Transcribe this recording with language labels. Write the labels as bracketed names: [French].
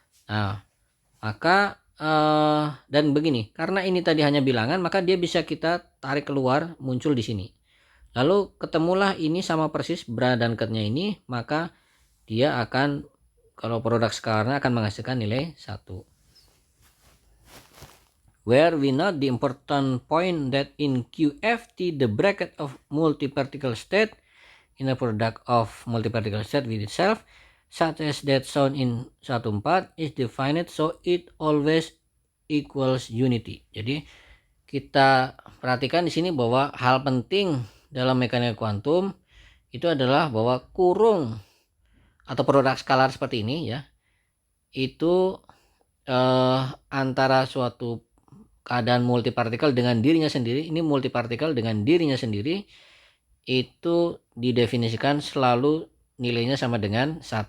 [Indonesian] Nah, maka dan begini, karena ini tadi hanya bilangan, maka dia bisa kita tarik keluar, muncul di sini. Lalu ketemulah ini sama persis bra dan ketnya ini, maka dia akan, kalau produk skalarnya akan menghasilkan nilai 1. [English] Where we note the important point that in QFT the bracket of multiparticle state in a product of multiparticle state with itself, such as that shown in 1,4, is defined so it always equals unity. [Indonesian] Jadi kita perhatikan di sini bahwa hal penting dalam mekanika kuantum itu adalah bahwa kurung atau produk skalar seperti ini ya, itu antara suatu keadaan multipartikel dengan dirinya sendiri, ini multipartikel dengan dirinya sendiri, itu didefinisikan selalu nilainya sama dengan 1.